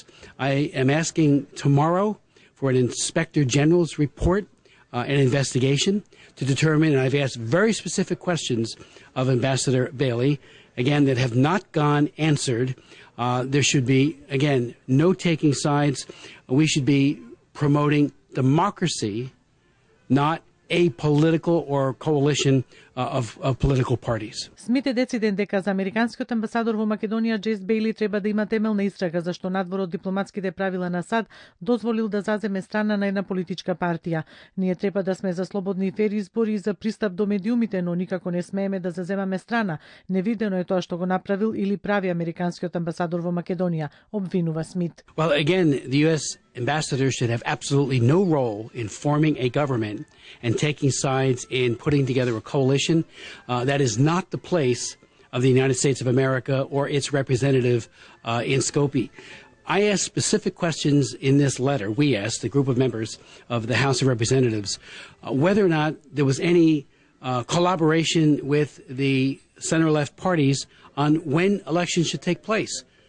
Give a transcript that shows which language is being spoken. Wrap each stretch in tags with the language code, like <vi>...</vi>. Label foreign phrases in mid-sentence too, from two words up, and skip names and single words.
<en>I am asking tomorrow for an Inspector General's report, an investigation to determine, and I've asked very specific questions of Ambassador Bејли, again, that have not gone answered. There should be, again, no taking sides. We should be promoting democracy, not a political or coalition of political parties.</en> <mk>Смит е дециден дека за американскиот амбасадор во Македонија Џейс Бејли треба да има темелна истрага зашто надвор од дипломатските правила на САД дозволил да заземе страна на една политичка партија. Ние треба да сме за слободни и фер избори и за пристап до медиумите, но никако не смееме да заземаме страна. Невидено е тоа што го направил или прави американскиот амбасадор во Македонија, обвинува Смит.</mk> <en>Well, again, the U.S. ambassador should have absolutely no role in forming a government and taking sides in putting together a coalition. That is not the place of the United States of America or its representative in Skopje. I asked specific questions in this letter. We asked, the group of members of the House of Representatives, whether or not there was any collaboration with the center-left parties on when elections should take place.</en>